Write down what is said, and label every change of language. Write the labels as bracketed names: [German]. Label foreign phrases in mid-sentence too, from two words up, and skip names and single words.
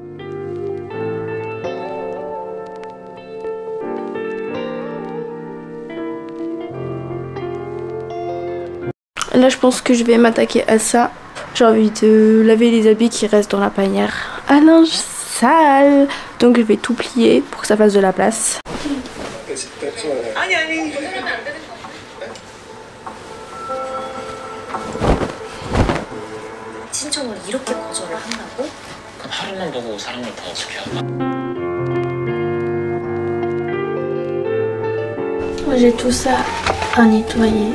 [French] Là je pense que je vais m'attaquer à ça. J'ai envie de laver les habits qui restent dans la panière à linge sale. Donc je vais tout plier pour que ça fasse de la place. [Korean] 신청을 이렇게 거절을 한다고? 그럼 하루만 보고 사람을 더 어떻게 하나? [French] J'ai tout ça à nettoyer.